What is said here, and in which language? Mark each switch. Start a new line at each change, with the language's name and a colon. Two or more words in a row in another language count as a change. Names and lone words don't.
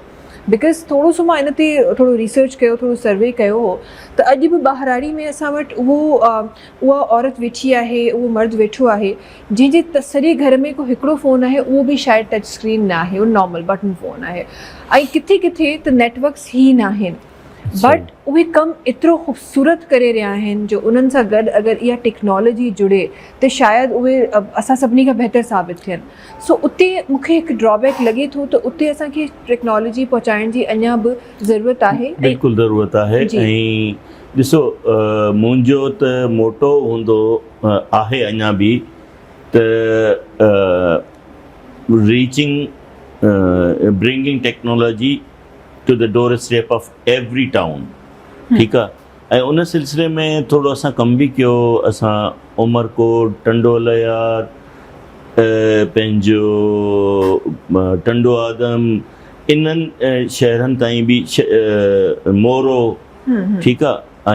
Sindhi: बिकॉज़ थोरो सो मां इन ते थोरो रिसर्च कयो, थोरो सर्वे कयो हो, त अॼु बि ॿाहिराड़ी में असां वटि उहा औरत वेठी आहे, उहो मर्द वेठो आहे जंहिंजे सॼे घर में को हिकिड़ो फ़ोन आहे, उहो बि शायदि
English: touch screen
Sindhi: न आहे, उहो
English: normal button phone
Sindhi: आहे, ऐं किथे किथे त नेटवर्क्स ई न आहिनि, बट उहे कमु एतिरो ख़ूबसूरत करे रहिया आहिनि जो उन्हनि सां गॾु अगरि इहा टेक्नोलॉजी जुड़े त शायदि उहे असां सभिनी खां बहितर साबित थियनि। सो उते मूंखे हिकु ड्रॉबैक लॻे थो त उते असांखे टेक्नोलॉजी पहुचाइण जी अञा बि ज़रूरत आहे। बिल्कुलु ज़रूरत आहे। ऐं ॾिसो, मुंहिंजो त मोटो हूंदो आहे अञा बि त
English: bringing technology to the door step of every town,
Sindhi: ठीकु आहे। ऐं उन सिलसिले में थोरो असां कमु बि कयो। असां उमरकोट, टंडोलयार, पंहिंजो टंडो आदम, इन्हनि शहरनि ताईं बि मोरो, ठीकु आहे।